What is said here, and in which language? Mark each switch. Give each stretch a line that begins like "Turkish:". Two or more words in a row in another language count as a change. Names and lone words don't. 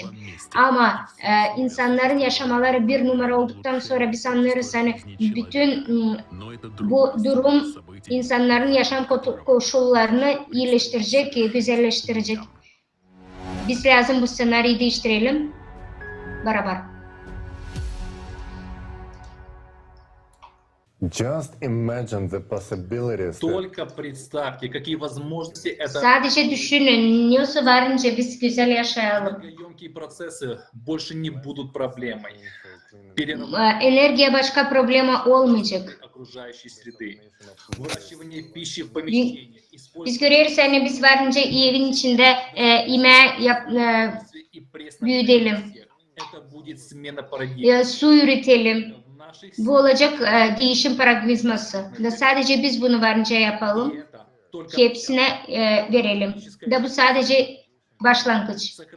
Gagauz: Ama insanların yaşamaları bir numara olduktan sonra biz anlıyoruz hani bütün bu durum insanların yaşam koşullarını iyileştirecek, güzelleştirecek. Biz lazım bu senaryoyu değiştirelim beraber.
English: Just imagine the possibilities.
Russian: Только представьте, какие возможности это.
Gagauz: Sadece düşünün, neyse varınca biz güzel yaşayalım.
Russian: Энергоемкие процессы больше не будут проблемой.
Gagauz: Enerjiye başka problemi olmayacak.
Russian: Окружающей среды. Выращивание пищи в помещении.
Gagauz: Biz görüyoruz yani biz varınca evin içinde büyütelim. Su üretelim. Bu olacak değişim paradigması. Da sadece biz bunu varınca yapalım. Hepsine verelim. Da bu sadece başlangıç.